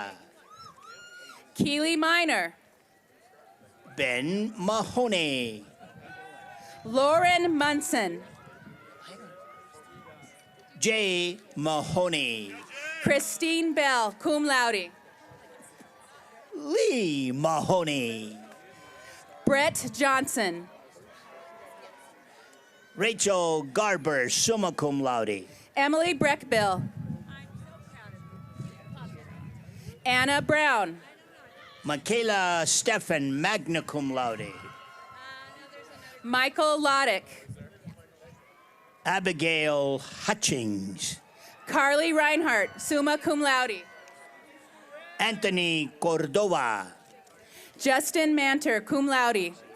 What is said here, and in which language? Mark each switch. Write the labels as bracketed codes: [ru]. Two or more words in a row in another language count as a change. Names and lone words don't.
[en] Keely Minor. Ben Mahoney. Lauren Munson. Jay Mahoney. Christine Bell, [la] cum laude. [en] Lee Mahoney. Brett Johnson. Rachel Garber, [la] summa cum laude. [en] Emily Breckbill. Anna Brown. Michaela Stephan, [la] magna cum laude. [en] Michael Loddick. Abigail Hutchings. Carly Reinhardt, [la] summa cum laude. [en] Anthony Cordova. Justin Manter, [la] cum laude.